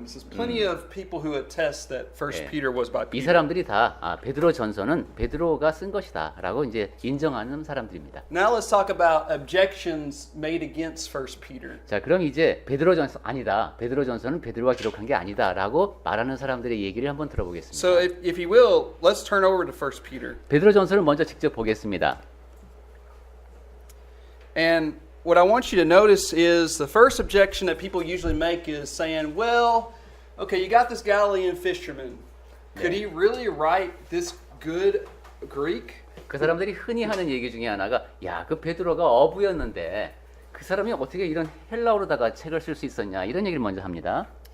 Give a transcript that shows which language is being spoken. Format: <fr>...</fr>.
<en>Plenty of people who attest that First 예. Peter was by</en> <ko>이</ko> <en>Peter.</en> <ko>사람들이 다 베드로 전서는 베드로가 쓴 것이다라고 이제 인정하는 사람들입니다.</ko> <en>Now let's talk about objections made against First Peter.</en> <ko>자, 그럼 이제 베드로 전서 아니다. 베드로 전서는 베드로가 기록한 게 아니다라고 말하는 사람들의 얘기를 한번 들어보겠습니다.</ko> <en>So if you will, let's turn over to First Peter.</en> <ko>베드로 전서를 먼저 직접 보겠습니다.</ko> <en>And what I want you to notice is the first objection that people usually make is saying, well, okay, you got this Galilean fisherman. Could he really write this good Greek?</en> <ko>그 사람들이 흔히 하는 얘기 중에 하나가 야, 그 베드로가 어부였는데 그 사람이 어떻게 이런 헬라어로다가 책을 쓸 수 있었냐 이런 얘기를 먼저 합니다.</ko>